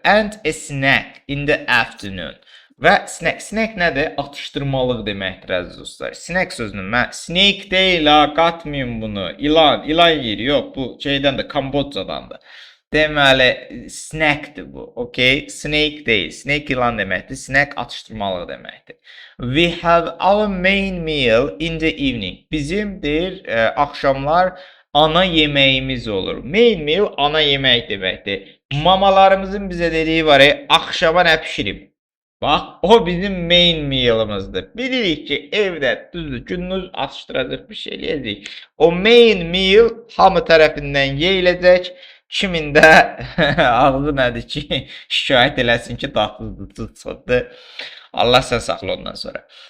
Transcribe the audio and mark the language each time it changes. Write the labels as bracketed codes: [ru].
[en] And a snack in the afternoon. [az] Və snack nədir? Atışdırmalıq deməkdir əziz dostlar. Snack sözünü mən snake deyil ha, qatmayın bunu. İlan yeri yox, bu şeydən də Kambodcadandır. Deməli, snackdir bu, okay? Snake deyil, snake ilan deməkdir, snack atışdırmalıq deməkdir. [en] We have our main meal in the evening. [az] Bizim deyir, axşamlar ana yeməyimiz olur. Main meal ana yemək deməkdir. Mamalarımızın bizə dediyi var, axşama nə pişirib? Bax, o bizim main mealımızdır. Bilirik ki, evdə düzdür, gündüz atışdıracaq bir şey eləyəcək. O main meal hamı tərəfindən yeyiləcək. Kimin də ağzı nədir ki, şikayət eləsin ki, daxlıdır, çıxdı. Allah sən saxla ondan sonra.